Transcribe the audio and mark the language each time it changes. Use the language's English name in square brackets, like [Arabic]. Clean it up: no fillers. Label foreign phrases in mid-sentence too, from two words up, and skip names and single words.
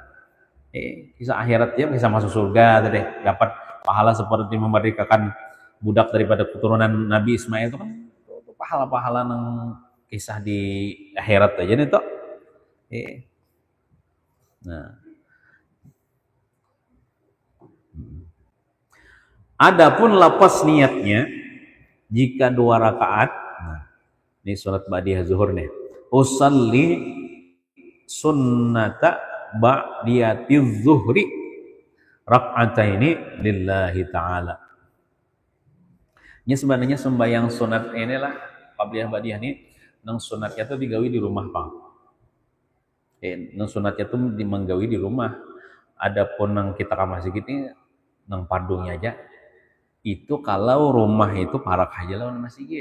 [Banjar] Kisah akhirat dia bisa masuk surga tadi, dapat pahala seperti memerdekakan budak daripada keturunan Nabi Ismail itu kan pahala-pahala nang kisah di akhirat aja nih toh. Nah, adapun lapas niatnya jika 2 rakaat, nah, ini sholat ba'diyah zuhur nih. [Arabic] أصلي سنة بعدية الظهر ركعتين لله تعالى. [Banjar] Ini sebenarnya sembahyang sunat inilah qabliyah ba'diyah ini nang sunatnya tuh digawi di rumah Bang. Nang sunatnya tuh dimenggawi di rumah. Adapun nang kita ke masjid ini nang pardungnya aja. Itu kalau rumah itu parak aja lawan masjid.